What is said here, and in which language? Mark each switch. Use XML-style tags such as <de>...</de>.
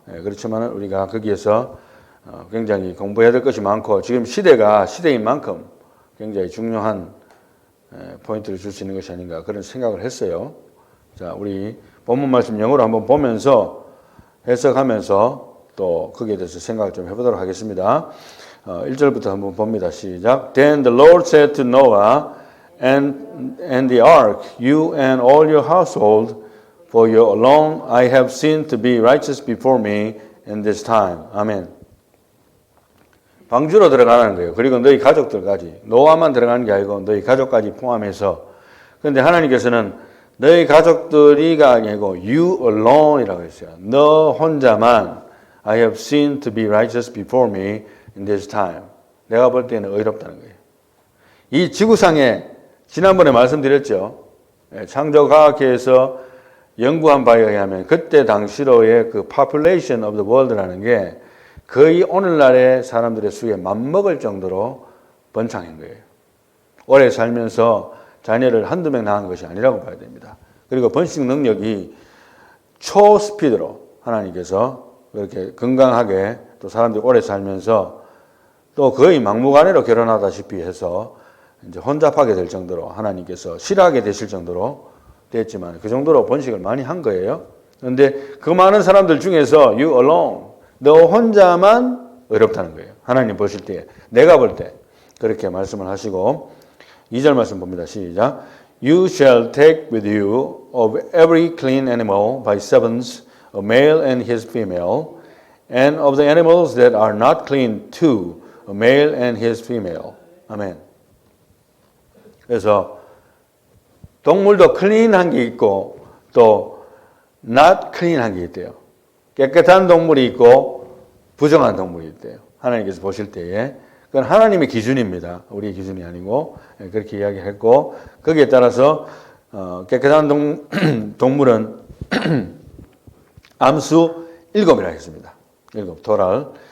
<ko>그렇지만 우리가 거기에서 굉장히 공부해야 될 것이 많고, 지금 시대가 시대인 만큼 굉장히 중요한 포인트를 줄 수 있는 것이 아닌가 그런 생각을 했어요. 자, 우리 본문 말씀 영어로 한번 보면서 해석하면서 또 거기에 대해서 생각을 좀 해보도록 하겠습니다. 1절부터 한번 봅니다. 시작.</ko> <en>Then the Lord said to Noah and the ark, you and all your household, for you alone I have seen to be righteous before me in this time.</en> <ko>아멘. 방주로 들어가는 거예요. 그리고 너희 가족들까지. 노아만 들어가는 게 아니고 너희 가족까지 포함해서. 그런데 하나님께서는 너희 가족들이가 아니고</ko> <en>you alone</en> <ko>이라고 했어요. 너 혼자만</ko> <en>I have seen to be righteous before me in this time.</en> <ko>내가 볼 때는 의롭다는 거예요. 이 지구상에 지난번에 말씀드렸죠. 창조과학회에서 연구한 바에 의하면 그때 당시로의 그</ko> <en>population of the world</en> <ko>라는 게 거의 오늘날의 사람들의 수에 맞먹을 정도로 번창한 거예요. 오래 살면서 자녀를 한두 명 낳은 것이 아니라고 봐야 됩니다. 그리고 번식 능력이 초스피드로 하나님께서 그렇게 건강하게 또 사람들이 오래 살면서 또 거의 막무가내로 결혼하다시피 해서 이제 혼잡하게 될 정도로 하나님께서 싫어하게 되실 정도로 됐지만 그 정도로 번식을 많이 한 거예요. 그런데 그 많은 사람들 중에서</ko> <en>you alone,</en> <ko>너 혼자만 의롭다는 거예요. 하나님 보실 때, 내가 볼 때 그렇게 말씀을 하시고 2절 말씀 봅니다. 시작.</ko> <en>You shall take with you of every clean animal by sevens, a male and his female, and of the animals that are not clean two, a male and his female.</en> <ko>아멘. 그래서 동물도 클린한 게 있고 또 not 클린한 게 있대요. 깨끗한 동물이 있고 부정한 동물이 있대요. 하나님께서 보실 때에. 그건 하나님의 기준입니다. 우리의 기준이 아니고 그렇게 이야기했고 거기에 따라서 깨끗한 동물은 암수 7이라 했습니다. 7, 토랄.</ko>